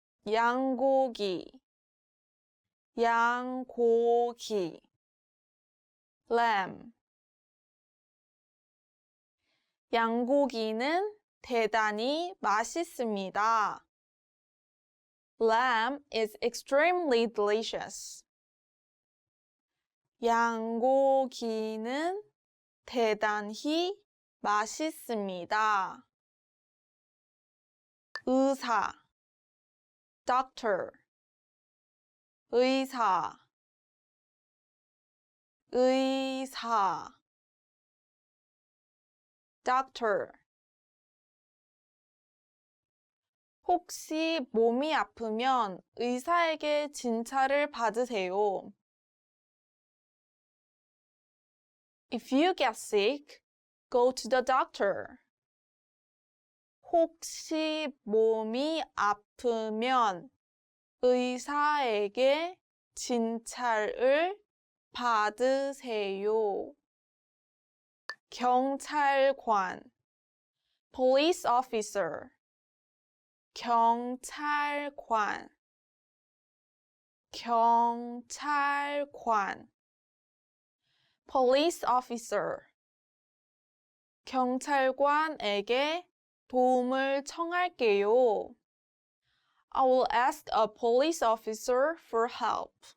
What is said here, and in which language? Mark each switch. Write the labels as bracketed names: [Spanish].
[Korean] 양고기. 양고기. lamb. 양고기는 대단히 맛있습니다. [English] Lamb is extremely delicious. [Korean] 양고기는 대단히 맛있습니다. 의사, doctor, 의사, 의사, doctor. 혹시 몸이 아프면 의사에게 진찰을 받으세요. [English] If you get sick, go to the doctor. [Korean] 혹시 몸이 아프면 의사에게 진찰을 받으세요. [English] 경찰관, police officer. [Korean] 경찰관, 경찰관. [English] police officer. [Korean] 경찰관에게 도움을 청할게요. [English] I will ask a police officer for help.